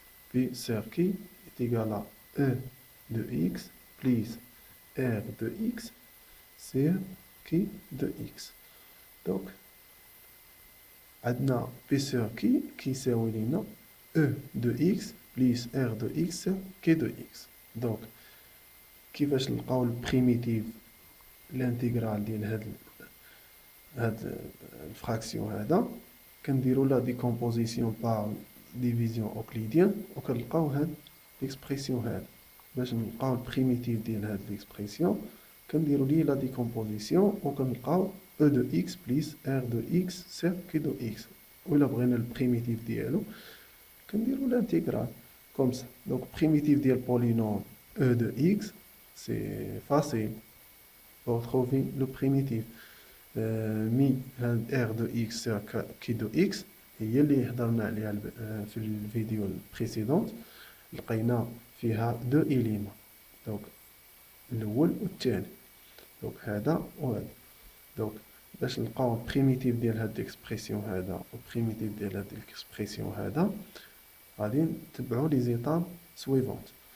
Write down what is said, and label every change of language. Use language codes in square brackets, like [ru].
[fr] P-Circle est égal à E de x plus R de x sur qui de x. Donc, عندنا P sur qui [ar] كيساوي لينا [fr] E de x plus R de x sur K de x. [ar] Donc, كيفاش نلقاو البريميتيف الانتيغرال ديال هاد الفراكسيون هذا كنديرو لا ديكومبوزيسيون بار ديفيزيون اوكليديان وكنلقاو هاد ليكسبرسيون هذا. باش نلقاو البريميتيف ديال هاد ليكسبرسيون كنديرو ليه لا ديكومبوزيسيون وكنلقاو [fr] E de x plus R de x [ar] sur Q de x. وإلا بغينا البريميتيف ديالو كنديرو [fr] l'intégral comme ça. Donc primitif ديال polynôme E de x, c'est facile pour trouver le primitif. [ar] مي [fr] R de x sur Q de x [ar] هي اللي هضرنا عليها في الفيديو البريسيدونت. لقينا فيها دو إليمون، دونك الأول والثاني، دونك هذا وهذا. دونك باش نلقاو البريميتيف ديال هاد ليكسبرسيون هذا والبريميتيف ديال هاد ليكسبرسيون هذا غادي نتبعو لي زيتاب سويفونت.